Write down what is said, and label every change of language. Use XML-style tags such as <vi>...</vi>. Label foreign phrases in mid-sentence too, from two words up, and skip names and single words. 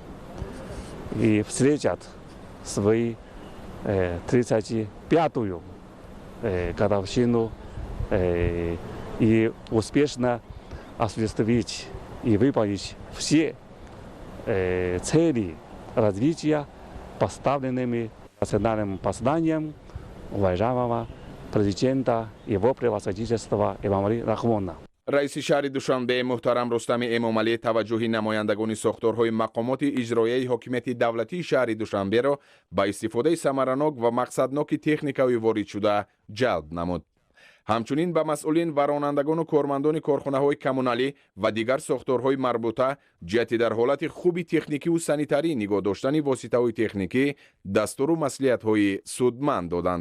<ru>и встретят свою 35-ю годовщину и успешно осуществить и выполнить все цели развития, поставленными национальным посланием уважаемого президента его превосходительства Эмомали Рахмона.</ru> <tg>раиси шаҳри Душанбе муҳтарам Рустами Эмомалӣ таваҷҷӯҳи намояндагони сохторҳои мақомоти иҷроияи ҳокимияти давлатии шаҳри Душанберо ба истифодаи самаранок ва мақсадноки техникаҳои воридшуда ҷалб намуд. ҳамчунин ба масъулин ва ронандагону кормандони корхонаҳои коммуналӣ ва дигар сохторҳои марбута ҷиҳати дар ҳолати хуби техникиву санитарӣ нигоҳ доштани воситаҳои техникӣ дастуру маслиҳатҳои судманд доданд.</tg>